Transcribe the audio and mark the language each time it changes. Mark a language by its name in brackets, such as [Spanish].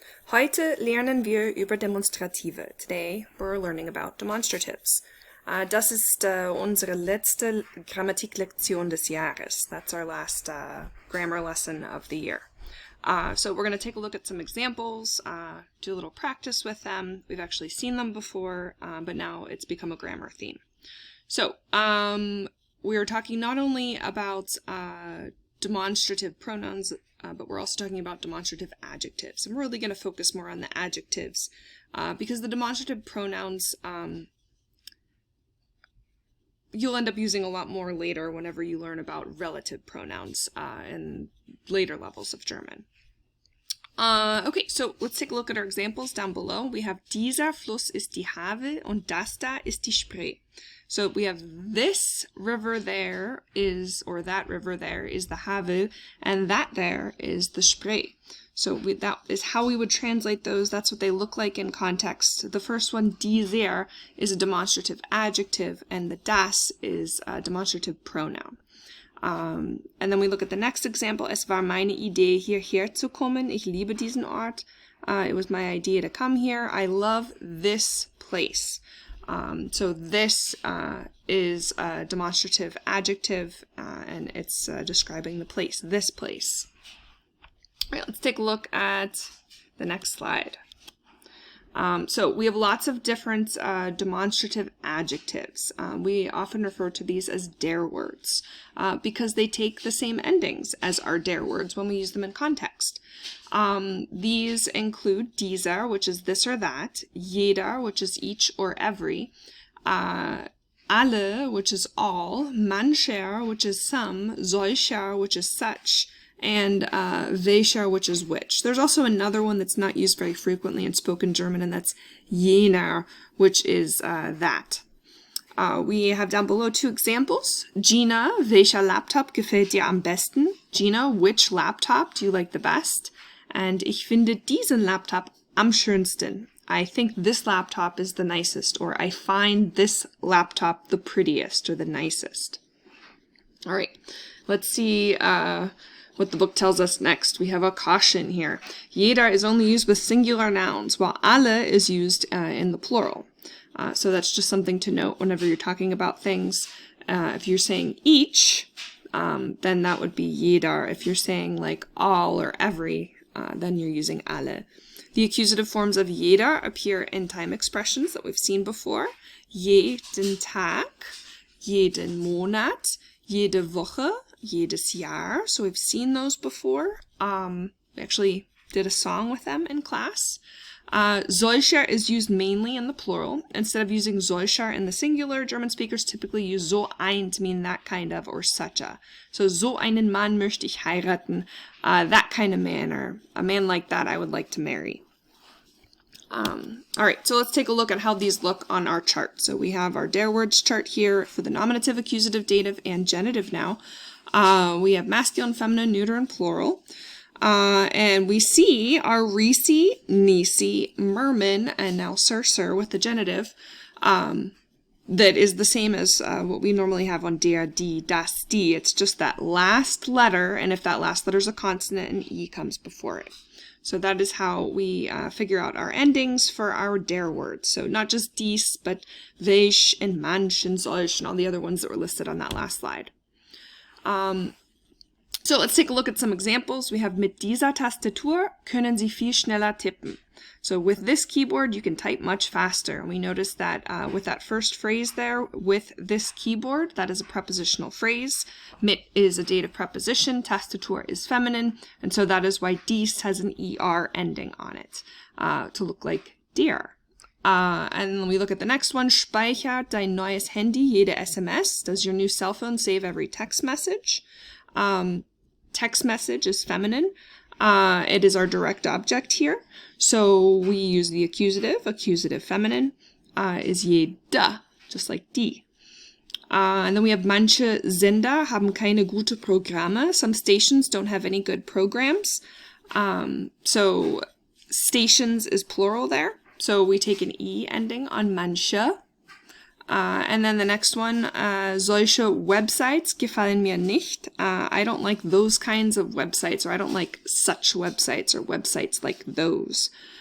[German] Heute lernen wir über Demonstrative. [English] Today we're learning about demonstratives. [German] Das ist unsere letzte Grammatiklektion des Jahres. [English] That's our last grammar lesson of the year. So we're going to take a look at some examples, do a little practice with them. We've actually seen them before, but now it's become a grammar theme. So we are talking not only about demonstrative pronouns, but we're also talking about demonstrative adjectives. I'm really going to focus more on the adjectives because the demonstrative pronouns you'll end up using a lot more later whenever you learn about relative pronouns in later levels of German. Okay, so let's take a look at our examples down below. We have [German] dieser Fluss ist die Havel und das da ist die Spree. [English] So we have this river there is, or that river there is the Havel, and that there is the Spree. So that is how we would translate those. That's what they look like in context. The first one, dieser, is a demonstrative adjective, and the das is a demonstrative pronoun. And then we look at the next example. [German] Es war meine Idee, hierher zu kommen. Ich liebe diesen Ort. [English] It was my idea to come here. I love this place. So this is a demonstrative adjective, and it's describing the place, this place. All right, let's take a look at the next slide. So we have lots of different demonstrative adjectives. We often refer to these as der words because they take the same endings as our der words when we use them in context. These include dieser, which is this or that, jeder, which is each or every, alle, which is all, mancher, which is some, solcher, which is such, and welcher, which is which. There's also another one that's not used very frequently in spoken German, and that's jener, which is that. We have down below two examples. [German] Gina, welcher Laptop gefällt dir am besten? [English] Gina, which laptop do you like the best? And [German] ich finde diesen Laptop am schönsten. [English] I think this laptop is the nicest, or I find this laptop the prettiest or the nicest. All right, let's see what the book tells us next. We have a caution here. Jeder is only used with singular nouns, while alle is used in the plural. So that's just something to note whenever you're talking about things. If you're saying each, then that would be jeder. If you're saying like all or every, then you're using alle. The accusative forms of jeder appear in time expressions that we've seen before. [German] Jeden Tag, jeden Monat, jede Woche, jedes Jahr. [English] So we've seen those before. We actually did a song with them in class. Solcher is used mainly in the plural. Instead of using solcher in the singular, German speakers typically use so ein to mean that kind of or such a. [German] So einen Mann möchte ich heiraten. [English] That kind of man, or a man like that I would like to marry. All right, so let's take a look at how these look on our chart. So we have our der words chart here for the nominative, accusative, dative, and genitive now. We have masculine, feminine, neuter, and plural. And we see our Risi, Nisi, Merman, and now Sir with the genitive, that is the same as what we normally have on der, die, das, die. It's just that last letter, and if that last letter is a consonant, an E comes before it. So that is how we figure out our endings for our der words. So not just dies, but welch and manch and solch and all the other ones that were listed on that last slide. So let's take a look at some examples. We have [German] mit dieser Tastatur können Sie viel schneller tippen. [English] So with this keyboard, you can type much faster. And we notice that with that first phrase there, with this keyboard, that is a prepositional phrase. Mit is a dative preposition. Tastatur is feminine. And so that is why dies has an ER ending on it to look like dear. And then we look at the next one. [German] Speichert dein neues Handy jede SMS. [English] Does your new cell phone save every text message? Text message is feminine. It is our direct object here. So we use the accusative feminine is jede, just like die. And then we have [German] manche Sender haben keine gute Programme. [English] Some stations don't have any good programs. So stations is plural there. So we take an E ending on manche. And then the next one, [German] solche Websites gefallen mir nicht. [English] I don't like those kinds of websites, or I don't like such websites, or websites like those.